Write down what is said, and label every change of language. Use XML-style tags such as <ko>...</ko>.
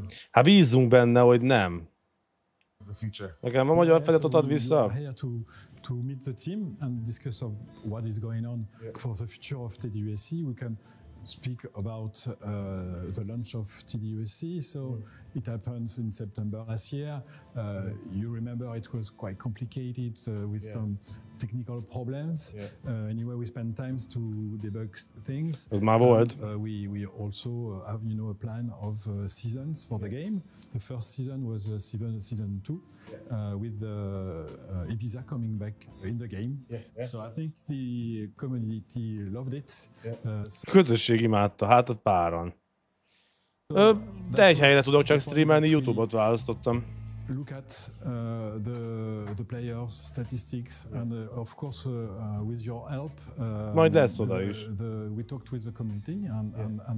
<hu>Hát bízzunk benne, hogy nem. Nekem a magyar feliratot ad vissza?</hu> <en>To meet the team and discuss of what is going on for the future of TDUSC. We can speak about the launch of TDUSC. So it happens in September last year. You remember it was quite complicated with some technical problems. Anyway, we spent time to debug things.</en> <hu>Ez már volt.</hu> <en>We also have a plan of seasons for the game. The first season was season 2. With the Ibiza coming back in the game. So I think the community loved it.</en> <hu>Közösség imádta, hát ott páran. De egy helyre tudok csak streamelni, YouTube-ot választottam.</hu> <en>Look at the players' statistics and of course with your help.</en> <hu>Majd lesz oda is.</hu> <en>We talked with the community and</en>